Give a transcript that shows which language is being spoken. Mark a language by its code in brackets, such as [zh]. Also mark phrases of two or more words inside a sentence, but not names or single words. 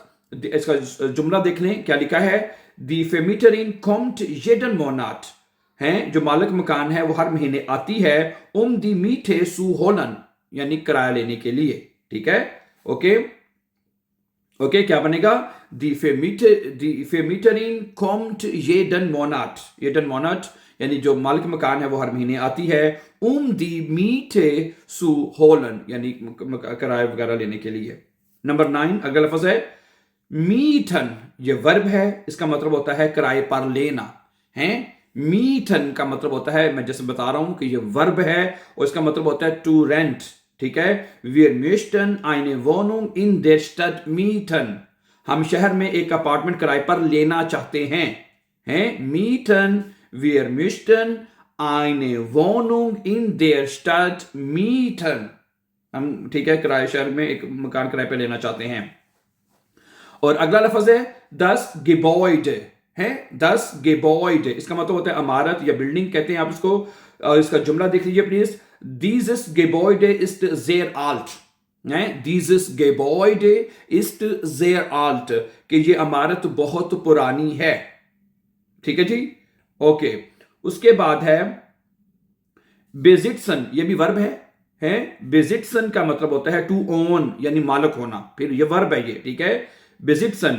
[hi] इसका जुमला देख लें क्या लिखा है, [de] die Vermieterin kommt jeden Monat, [hi] हैं, जो मालिक मकान है वो हर महीने आती है [de] die Miete zu holen, [hi] यानी किराया लेने के लिए, ठीक है, [en] okay okay, [hi] क्या बनेगा, [de] die Vermieterin kommt jeden Monat, jeden Monat [hi] यानी जो मालिक मकान है वो हर महीने आती है [de] die Miete zu holen, [hi] यानी किराया वगैरह लेने के लिए। नंबर 9, अगला लफ्ज है मीठन, ये वर्ब है, इसका मतलब होता है किराए पर लेना, है। मीठन का मतलब होता है, मैं जैसे बता रहा हूं कि ये वर्ब है और इसका मतलब होता है [en] to rent, [hi] ठीक है। [de] Wir möchten eine Wohnung in der Stadt mieten, [hi] हम शहर में एक अपार्टमेंट किराए पर लेना चाहते हैं, हैं, [de] mieten, wir möchten eine Wohnung in der Stadt mieten, [hi] हम, ठीक है, किराए शहर में एक मकान किराए पर लेना चाहते हैं। और अगला लफ्ज है [de] das Gebäude, [hi] है, [de] das Gebäude, [hi] इसका मतलब होता है इमारत या बिल्डिंग कहते हैं आप इसको। इसका जुमला देख लीजिए प्लीज, [de] dieses Gebäude ist sehr alt, है, dieses Gebäude ist sehr alt, [hi] कि ये इमारत बहुत पुरानी है, ठीक है जी, ओके। उसके बाद है besitzen, ये भी वर्ब है, besitzen का मतलब होता है [en] to own, [hi] यानी मालिक होना, फिर ये वर्ब है ये, ठीक है, besitzen।